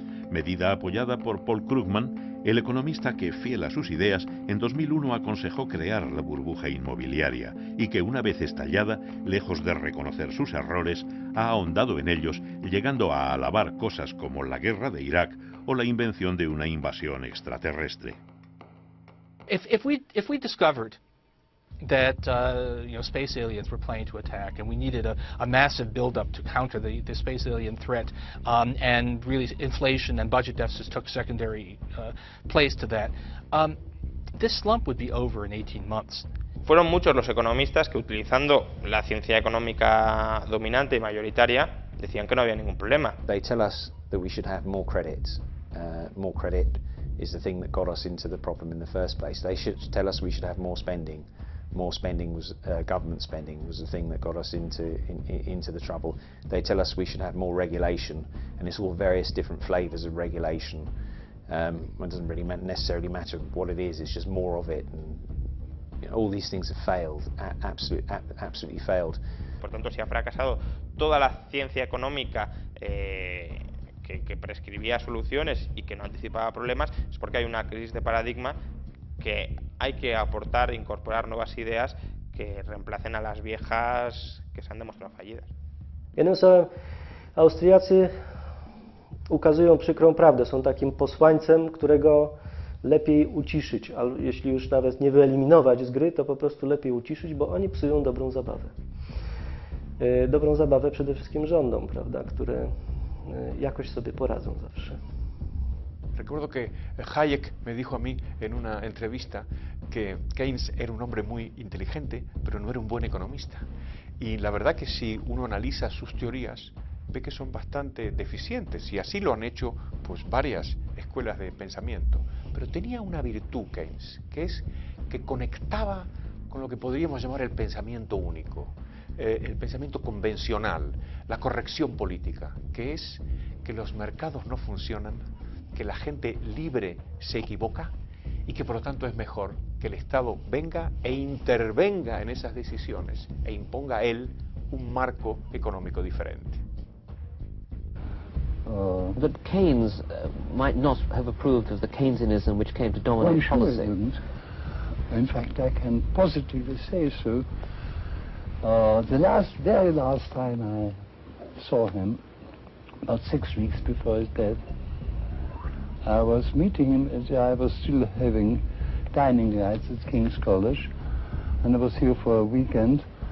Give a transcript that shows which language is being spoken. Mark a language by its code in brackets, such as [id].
[es] Medida apoyada por Paul Krugman, el economista que, fiel a sus ideas, en 2001 aconsejó crear la burbuja inmobiliaria y que, una vez estallada, lejos de reconocer sus errores, ha ahondado en ellos, llegando a alabar cosas como la guerra de Irak o la invención de una invasión extraterrestre. [en] If we discovered that space aliens were planning to attack, and we needed a massive buildup to counter the space alien threat, and really inflation and budget deficits took secondary place to that, this slump would be over in 18 months. [es] Fueron muchos los economistas que, utilizando la ciencia económica dominante y mayoritaria, decían que no había ningún problema. [en] They tell us that we should have more credit. More credit is the thing that got us into the problem in the first place. They should tell us we should have more spending. More spending was government spending was the thing that got us into the trouble. They tell us we should have more regulation, and it's all various different flavors of regulation. It doesn't really necessarily matter what it is. It's just more of it. And all these things have failed. Absolutely failed. [es] Por tanto, si ha fracasado toda la ciencia económica que prescribía soluciones y que no anticipaba problemas, es porque hay una crisis de paradigma, que hay que aportar, incorporar nuevas ideas que reemplacen a las viejas que se han demostrado fallidas. [pl] Jednym słowem, Austriacy ukazują przykrą prawdę, są takim posłańcem, którego lepiej uciszyć, a jeśli już nawet nie wyeliminować z gry, to po prostu lepiej uciszyć, bo oni psują dobrą zabawę. Dobrą zabawę przede wszystkim rządom, prawda, które jakoś sobie poradzą zawsze. [es] Recuerdo que Hayek me dijo a mí en una entrevista que Keynes era un hombre muy inteligente, pero no era un buen economista. Y la verdad que si uno analiza sus teorías, ve que son bastante deficientes, y así lo han hecho pues varias escuelas de pensamiento. Pero tenía una virtud Keynes, que es que conectaba con lo que podríamos llamar el pensamiento único, el pensamiento convencional, la corrección política, que es que los mercados no funcionan, que la gente libre se equivoca y que por lo tanto es mejor que el Estado venga e intervenga en esas decisiones e imponga él un marco económico diferente. [en] That Keynes might not have approved of the Keynesianism which came to dominate policy. In fact, I can positively say so. The very last time I saw him, about 6 weeks before his death, I was meeting him as I was still having dining rights at King's College, and I was here for a weekend,